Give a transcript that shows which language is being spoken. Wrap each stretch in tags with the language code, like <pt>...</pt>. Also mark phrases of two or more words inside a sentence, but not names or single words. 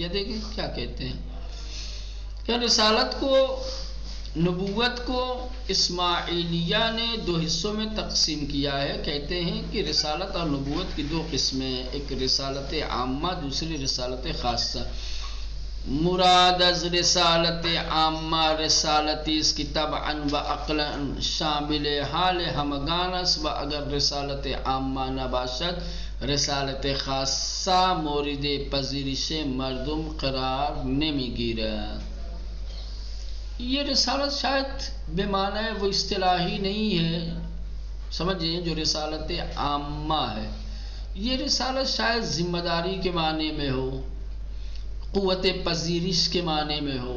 <ur>یہ دیکھیں کیا کہتے ہیں کہ رسالت کو، نبوت کو اسماعیلیہ نے دو حصوں میں تقسیم کیا ہے، کہتے ہیں کہ رسالت اور نبوت کی دو قسمیں، ایک رسالت عامہ، دوسری رسالت خاصہ۔</ur> <fa>مراد از رسالت عامہ رسالتی اس کی طبعا و عقلا شامل حال ہمگان است، و اگر رسالت عامہ نباشد رسالت خاصہ مورد پذیرش مردم قرار نمی گیرد۔</fa> <ur>یہ رسالت شاید بے معنی وہ اصطلاحی نہیں ہے، سمجھیں، جو رسالت عامہ ہے، یہ رسالت شاید ذمہ داری کے معنی میں ہو، قوت پذیرش کے معنی میں ہو۔</ur>